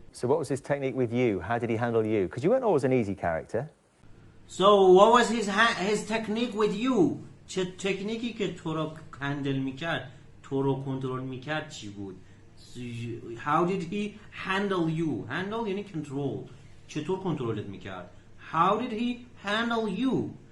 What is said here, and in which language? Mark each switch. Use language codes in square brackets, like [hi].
[en] So what was his technique with you? How did he handle you? Because you weren't always an easy character. So what was his technique with you? [fa] چه تکنیکی که تو رو هندل میکرد تو رو کنترل میکرد چی بود؟ [en] How did he handle you? [fa] Handle یعنی control. چطور کنترلت میکرد؟ [en] How did he handle you?